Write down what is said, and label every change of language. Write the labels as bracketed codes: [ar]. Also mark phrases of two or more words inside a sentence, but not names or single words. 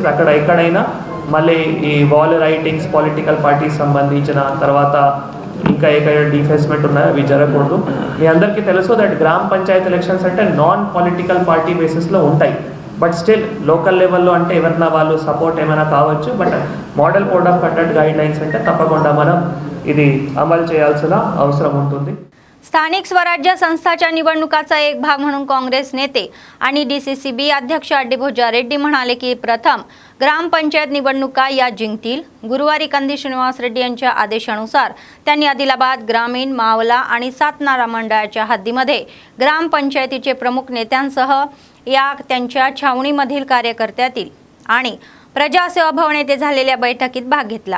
[te] అక్కడ ఎక్కడైనా మళ్ళీ ఈ [en] wall writings, political parties [te] సంబంధించిన తర్వాత ఇంకా ఏకైనా డిఫేస్మెంట్ ఉన్నాయో అవి జరగకూడదు. మీ అందరికీ తెలుసు దట్ గ్రామ పంచాయతీ ఎలక్షన్స్ అంటే [en] non political party basis [te] ఉంటాయి, బట్ స్టిల్ [en] local level [te] అంటే ఎవరైనా వాళ్ళు సపోర్ట్ ఏమైనా కావచ్చు, బట్ [en] model code of conduct guide lines [te] అంటే तప్పకుండా మనం ఇది అమలు చేయాల్సిన అవసరం ఉంటుంది. [mr] स्थानिक स्वराज्य संस्थाच्या निवडणुकाचा एक भाग म्हणून काँग्रेस नेते आणि DCCB अध्यक्ष अड्डीभोजा रेड्डी म्हणाले की प्रथम ग्रामपंचायत निवडणुका या जिंकतील. गुरुवारी कंदी श्रीनिवास रेड्डी यांच्या आदेशानुसार त्यांनी आदिलाबाद ग्रामीण, मावला आणि सातनारा मंडळाच्या हद्दीमध्ये ग्रामपंचायतीचे प्रमुख नेत्यांसह या त्यांच्या छावणीमधील कार्यकर्त्यातील आणि प्रजासेवा भवन येथे झालेल्या बैठकीत भाग घेतला.